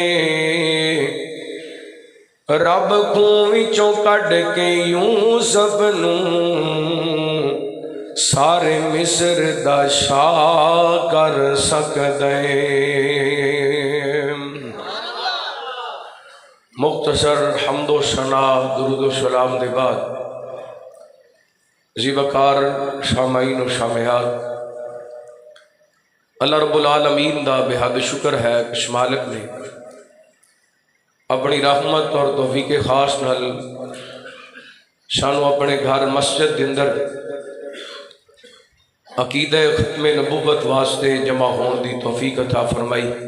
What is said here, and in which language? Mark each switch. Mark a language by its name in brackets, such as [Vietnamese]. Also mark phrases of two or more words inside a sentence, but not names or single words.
[Punjabi] رب خوں وچوں کڈ کے یوسف نوں سارے مصر دا شاہ کر سکدے. مختصر حمد و ثنا درود و سلام دے بعد ذی وقار سامعین و سامعات، اللہ [Arabic] رب العالمین [Punjabi] دا بے حد شکر ہے کہ مالک نے اپنی رحمت اور توفیق خاص نال سانو اپنے گھر مسجد دے اندر عقیدہ ختم نبوت واسطے جمع ہون دی توفیق عطا فرمائی۔